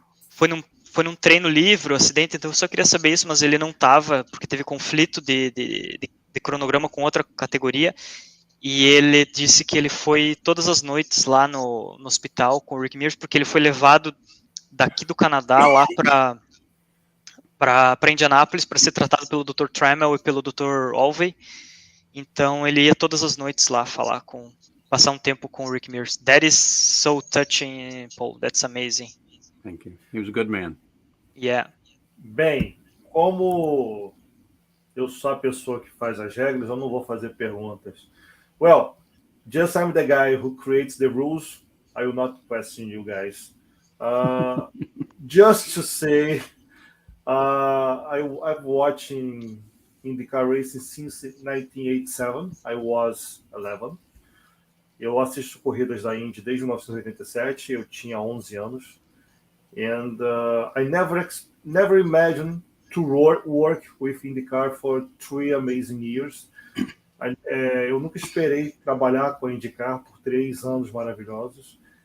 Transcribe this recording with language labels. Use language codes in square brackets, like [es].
[pt] Foi num treino livre o acidente, então eu só queria saber isso, mas ele não estava, porque teve conflito de cronograma com outra categoria, e ele disse que ele foi todas as noites lá no hospital com o Rick Mears, porque ele foi levado daqui do Canadá lá para Indianápolis para ser tratado pelo Dr. Trammell e pelo Dr. Olvey. Então ele ia todas as noites lá passar um tempo com o Rick Mears. [en] That is so touching, Paul. That's amazing. Thank you. He was a good man. Yeah. [pt] Bem, como eu sou a pessoa que faz as regras, eu não vou fazer perguntas. [en] Well, just I'm the guy who creates the rules. I will not question you guys. Just to say, I'm watching IndyCar racing since 1987. I was 11. [pt] Eu assisto corridas da Indy desde 1987. Eu tinha 11 anos. [en] And I never imagined to work with IndyCar for 3 amazing years. [pt] Eu nunca esperei trabalhar com a IndyCar por 3 anos maravilhosos.